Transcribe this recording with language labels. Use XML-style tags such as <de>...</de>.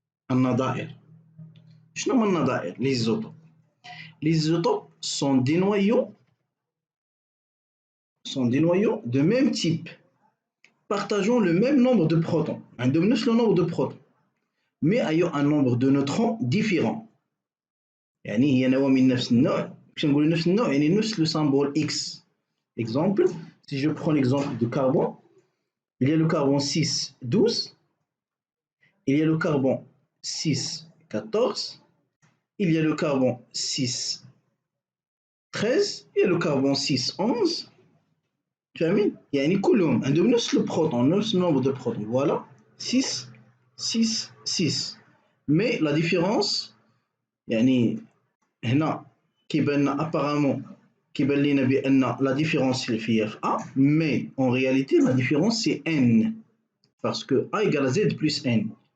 <fr>Les isotopes. Les isotopes sont des noyaux de même type, partageant le même nombre de protons. Le nombre de protons, mais ayant un nombre de neutrons différent.</fr> <ar>يعني هي نواه من نفس النوع. باش نقول نفس النوع يعني نفس</ar> <fr>le symbole X. Exemple, si je prends l'exemple de carbone, il y a le carbone 6, 12, il y a le carbone 6, 14, il y a le carbone 6, 13, il y a le carbone 6, 11.</fr> <ar>فاهمين؟ يعني كلهم عندهم نفس البروتون، نفس النمبر</ar> <fr>de protons. Voilà, 6, 6, 6. Mais la différence</fr> <ar>يعني هنا كيبان لنا</ar> <fr>apparemment</fr> <ar>كيبان لينا بأن</ar> <fr>la différence</fr> <ar>فيها في</ar> <fr>A, mais en réalité la différence c'est N, parce que A égale à Z plus N.</fr>